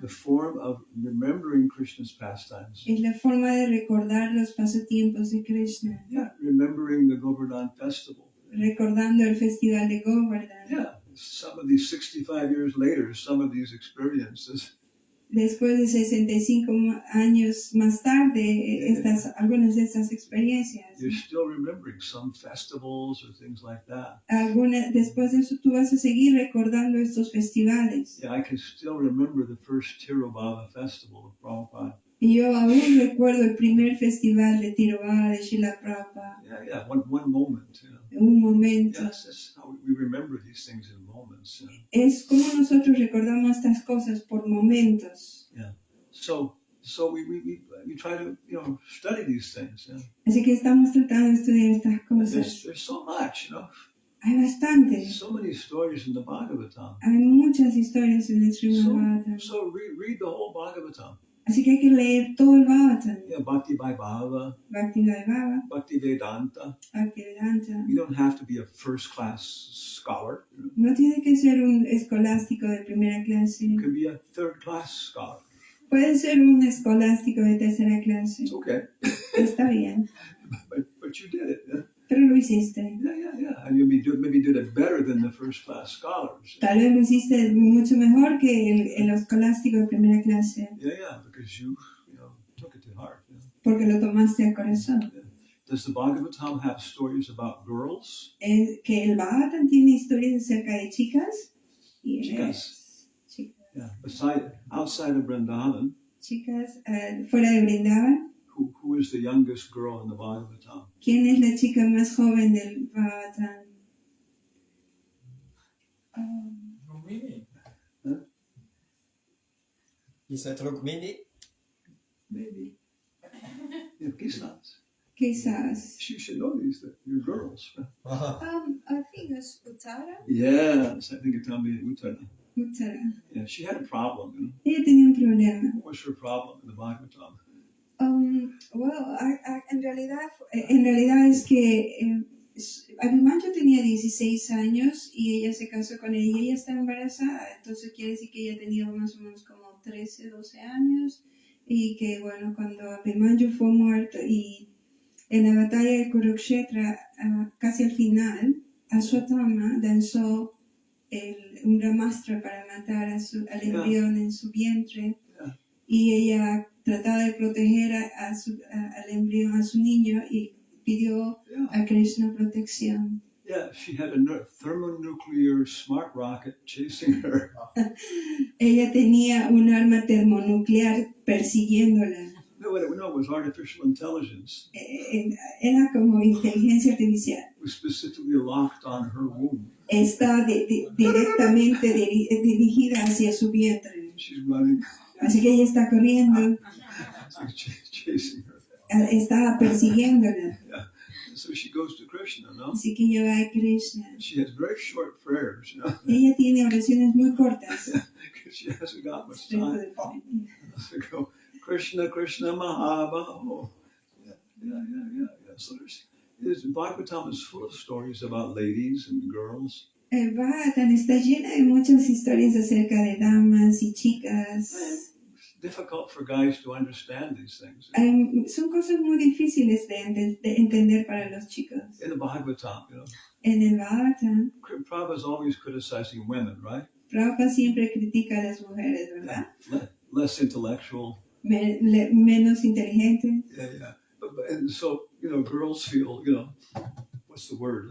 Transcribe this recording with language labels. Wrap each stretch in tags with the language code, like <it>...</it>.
<en>The form of remembering Krishna's pastimes.</en> <es>Es la forma de recordar los pasatiempos de Krishna.</es> <en>Yeah, remembering the Govardhan festival.</en> <es>Recordando el festival de Govardhan.</es> <en>Yeah, some of these 65 years later, some of these experiences.</en> <es>Después de 65 años más tarde, algunas de estas experiencias.</es> <en>You're still remembering some festivals or things like that.</en> <es>Después de eso tú vas a seguir recordando estos festivales.</es> <en>Yeah, I can still remember the first Tirobhava festival of Prabhupada.</en> <es>Y yo aún recuerdo el primer festival de Tirobhava de Srila Prabhupada.</es> <en>Yeah, one moment. You know.</en> <es>Un momento.</es> <en>Yes, that's how we remember these things in moments. You know.</en> <es>Es como nosotros recordamos estas cosas por momentos.</es> <en>Yeah. So we try to study these things. You know.</en> <es>Así que estamos tratando de estudiar estas cosas.</es> <en>There's so much, you know.</en> <es>Hay bastante.</es> <en>So many stories in the Bhagavatam.</en> <es>Hay muchas historias en el Srimad Bhagavatam.</es> <en>So read the whole Bhagavatam.</en> <es>Así que hay que leer todo el Bhagavatam.</es> <en>Yeah, Bhakti Vaibhava,</en> <es>Bhakti Vaibhava,</es> <en>Bhakti Vedanta.</en> <es>Bhakti Vedanta.</es> <en>You don't have to be a first-class scholar. You know.</en> <es>No tiene que ser un escolástico de primera clase.</es> <en>You can be a third-class scholar.</en> <es>Puede ser un escolástico de tercera clase.</es> <en>It's okay.</en> <es>Está bien.</es> <en>But you did it. Yeah?</en> <es>Pero lo hiciste.</es> <en>Yeah. And you maybe did it better than the first-class scholars.</en> <es>Tal vez lo hiciste mucho mejor que el escolástico de primera clase.</es> <en>Yeah, because you took it to heart. Yeah.</en> <es>Porque lo tomaste al corazón.</es> <en>Yeah. Does the Bhagavatam have stories about girls?</en> <es>Que el Bhagavatam tiene historias acerca de chicas. Chicas. Chicas.</es> <en>Yeah. Outside of Vrindavan.</en> <es>Chicas fuera de Vrindavan.</es> <en>Who is the youngest girl in the Bhagavatam?</en> <es>¿Quién es la chica más joven del Bhagavatam?</es> <en>Rukmini. Huh? He said Rukmini. Maybe. Yeah,</en> <es>Quizás.</es> <en>You should know these, you're girls. I think it's Uttara. Yes, I think it told me Uttara. Uttara. Yeah, she had a problem. You know?</en> <es>Ella tenía un problema.</es> <en>What was her problem in the Bhagavatam?</en> <es>Well, en realidad es que Abhimanyu tenía 16 años y ella se casó con él y ella está embarazada, entonces quiere decir que ella tenía más o menos como 13, 12 años y que bueno, cuando Abhimanyu fue muerto y en la batalla de Kurukshetra, casi al final, Ashwatthama lanzó un Brahmastra para matar al embrión en su vientre y ella trataba de proteger al embrión, a su niño, y pidió a Krishna protección.</es> <en>Yeah, she had a thermonuclear smart rocket chasing her.</en> <es>Ella tenía un arma termonuclear persiguiéndola.</es> <en>No, it was artificial intelligence.</en> <es>Era como inteligencia artificial.</es> <en>It was specifically locked on her womb.</en> <es>Está directamente dirigida hacia su vientre.</es> <en>She's running.</en> <es>Así que ella está corriendo.</es> <en>Chasing her.</en> <es>Está persiguiéndola.</es> <en>Yeah. So she goes to Krishna, no?</en> <es>Así que ella va a Krishna.</es> <en>She has very short prayers, you know?</en> <es>Ella tiene oraciones muy cortas.</es> <en>Because she hasn't got much time. So go, Krishna, Krishna, Mahabaho. Yeah. So Bhagavatam is full of stories about ladies and girls.</en> <es>El Bhagavatam está llena de muchas historias acerca de damas y chicas.</es> <en>It's difficult for guys to understand these things.</en> <es>Son cosas muy difíciles de entender para los chicos.</es> <en>In the Bhagavatam, you know.</en> <es>En el Bhagavatam,</es> <en>Prabhupada is always criticizing women, right?</en> <es>Prabhupada siempre critica a las mujeres, ¿verdad?</es> <en>Less intellectual.</en> <es>Menos inteligentes.</es> <en>Yeah. And so, girls feel, what's the word?</en>